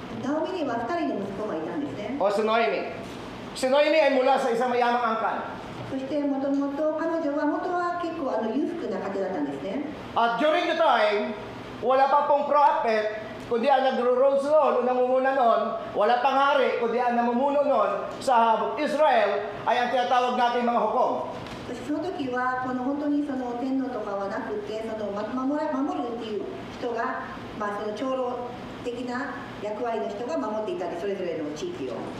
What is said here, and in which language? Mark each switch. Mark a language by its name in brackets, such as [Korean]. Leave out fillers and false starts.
[Japanese] ナオミには2人の息子がいたんですね。 [Filipino] O si Noemi. Si Noemi ay mula sa isang mayamang angkan. [Japanese] そしてもともと彼女は元は結構裕福な家庭だったんですね。 [Filipino] At [English] during the time, [Filipino] wala pa pong prophet, kundi ang nagro-rule noon, namumuna noon, wala pang hari, kundi ang namumuno noon sa Israel ay ang tinatawag natin mga hukom. [Japanese] そしてその時はこの本当にその天皇とかはなくて、その守るっていう人が、その長老的な役割の人が守っていたり、それぞれの地域を。